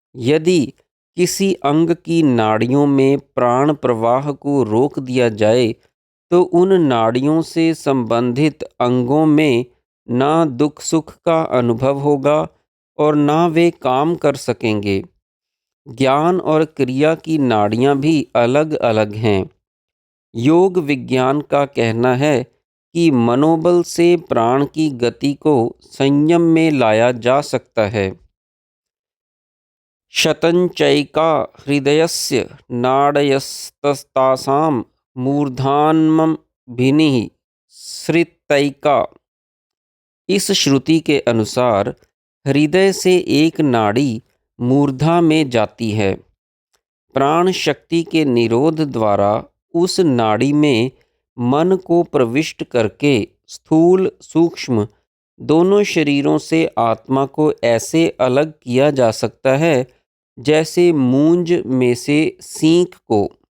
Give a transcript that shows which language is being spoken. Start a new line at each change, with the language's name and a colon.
Hindi: यदि किसी अंग की नाड़ियों में प्राण प्रवाह को रोक दिया जाए तो उन नाड़ियों से संबंधित अंगों में ना दुख सुख का अनुभव होगा और ना वे काम कर सकेंगे। ज्ञान और क्रिया की नाड़ियाँ भी अलग अलग हैं। योग विज्ञान का कहना है कि मनोबल से प्राण की गति को संयम में लाया जा सकता है।
Sanskrit: शतंचैका हृदयस्य नाडयस्तासां मूर्धान्मभिनिः सृतैका।
Hindi: इस श्रुति के अनुसार हृदय से एक नाड़ी मूर्धा में जाती है। प्राण शक्ति के निरोध द्वारा उस नाड़ी में मन को प्रविष्ट करके स्थूल सूक्ष्म दोनों शरीरों से आत्मा को ऐसे अलग किया जा सकता है जैसे मूंज में से सींक को।